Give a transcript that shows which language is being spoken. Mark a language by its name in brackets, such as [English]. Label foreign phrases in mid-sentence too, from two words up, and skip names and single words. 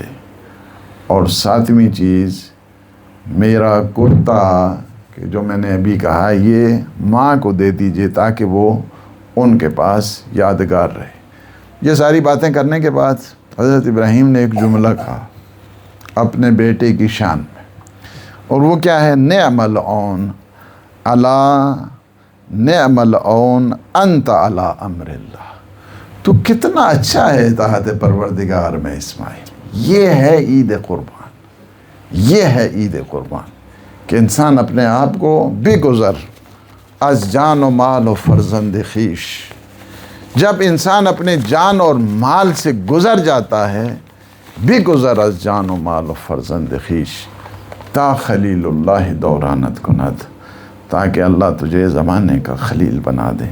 [Urdu] اور ساتویں چیز، میرا کرتا کہ جو میں نے ابھی کہا یہ ماں کو دے دیجیے تاکہ وہ ان کے پاس یادگار رہے۔ یہ ساری باتیں کرنے کے بعد حضرت ابراہیم نے ایک جملہ کہا اپنے بیٹے کی شان میں، اور وہ کیا ہے؟ [Arabic] نعم العون علی، نعم العون انت علی امر اللہ، [Urdu] تو کتنا اچھا ہے اطاعت پروردگار میں اسماعیل۔ یہ ہے عید قربان، یہ ہے عید قربان کہ انسان اپنے آپ کو [Persian] بگذر از جان و مال و فرزند خویش، [Urdu] جب انسان اپنے جان اور مال سے گزر جاتا ہے، [Persian] بگذر از جان و مال و فرزند خویش تا خلیل اللہ دورانت کند، [Urdu] تاکہ اللہ تجھے زمانے کا خلیل بنا دے۔